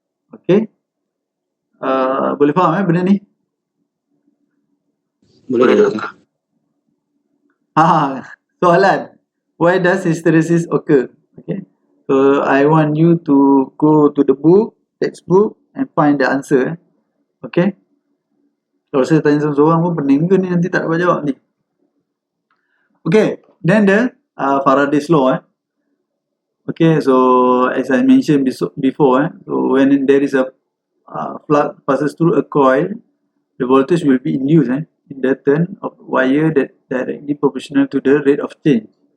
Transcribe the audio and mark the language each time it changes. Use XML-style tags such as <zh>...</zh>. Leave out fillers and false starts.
<ms>Okay, boleh faham benda ni? Boleh tak?</ms> <en>Soalan, why does hysteresis occur? Okay, so I want you to go to the book, textbook, and find the answer.</en> <ms>Okay, kalau saya tanya seorang pun pening ke ni, nanti tak dapat jawab ni.</ms> <en>Okay, then the Faraday's law. Okay, so as I mentioned before, so when there is a flux passes through a coil, the voltage will be induced in the turn of wire that directly proportional to the rate of change.</en>